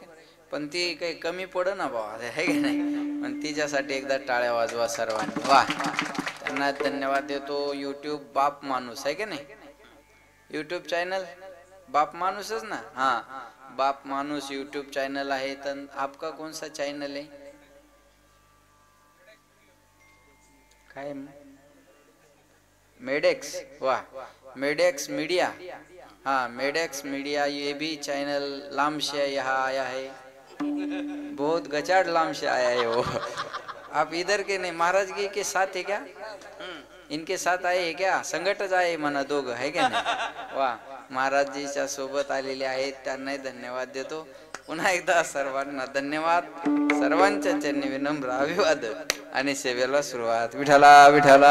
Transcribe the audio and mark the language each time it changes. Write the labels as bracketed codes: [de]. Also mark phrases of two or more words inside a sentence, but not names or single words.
[mr] पण ती काही कमी पड ना बाबा आहे का नाही. पण तिच्यासाठी एकदा टाळ्या वाजवा सर्वांनी वा. त्यांना धन्यवाद देतो. यूट्यूब बाप माणूस आहे का नाही. यूट्यूब चॅनल बाप माणूसच ना. बाप माणूस यूट्यूब चॅनल आहे. [hi] तर आपका कौन सा चॅनल है काय मेडेक्स वाह मेडेक्स मीडिया. मेडेक्स मीडिया ये भी चैनल लाम से यहाँ आया है. बहुत गचाड़ लाम से आया है वो आप इधर के नहीं, महाराज जी के साथ है क्या? इनके साथ आए है क्या? [mr] संगटच आहे म्हणा दोघं, आहे का नाही? वा, महाराजजीच्या सोबत आलेले आहेत, त्यांनाही धन्यवाद देतो. पुन्हा एकदा सर्वांना धन्यवाद. सर्वांच्या चरणी विनम्र अभिवादन आणि सेवेला सुरुवात. विठ्ठला विठ्ठला